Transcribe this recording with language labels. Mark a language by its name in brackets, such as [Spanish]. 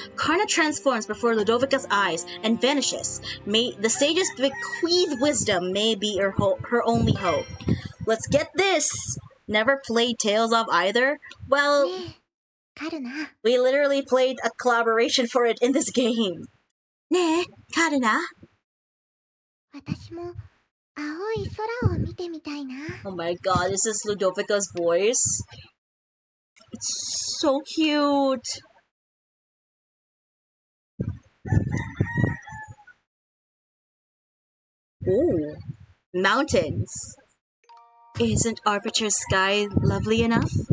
[English] Karna transforms before Ludovica's eyes and vanishes. May the sages bequeath wisdom may be her only hope. Let's get this. Never played Tales of either? Well, [Japanese] カルナ [English] we literally played a collaboration for it in this game. [Japanese] ねえ、カルナ? 私も青い空を見てみたいな [English] Oh my god, this is Ludovica's voice. It's so cute. Ooh, mountains. Isn't Arbitra's sky lovely enough?